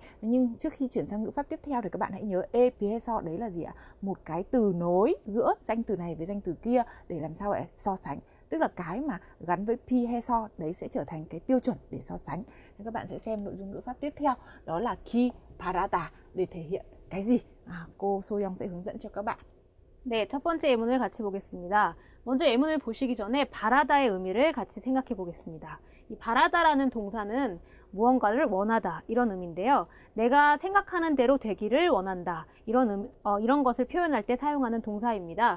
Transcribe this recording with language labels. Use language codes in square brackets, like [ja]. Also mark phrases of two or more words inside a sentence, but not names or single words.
[vi] Nhưng trước khi chuyển sang ngữ pháp tiếp theo thì các bạn hãy nhớ [ko] 에 비해서 [vi] đấy là gì ạ? Một cái từ nối giữa danh từ này với danh từ kia để làm sao để so sánh. Tức là cái mà gắn với 비해서 đấy sẽ trở thành cái tiêu chuẩn để so sánh. Nên các bạn sẽ xem nội dung ngữ pháp tiếp theo, đó là [ko] 기 바라다 [vi] để thể hiện cái gì? Cô Soyoung sẽ hướng dẫn cho các bạn. [ko] 네, 첫 번째 예문을 같이 보겠습니다. 먼저 예문을 보시기 전에 바라다의 의미를 같이 생각해 보겠습니다. 이 바라다라는 동사는 무언가를 원하다 이런 의미인데요. 내가 생각하는 대로 되기를 원한다 이런 것을 표현할 때 사용하는 동사입니다.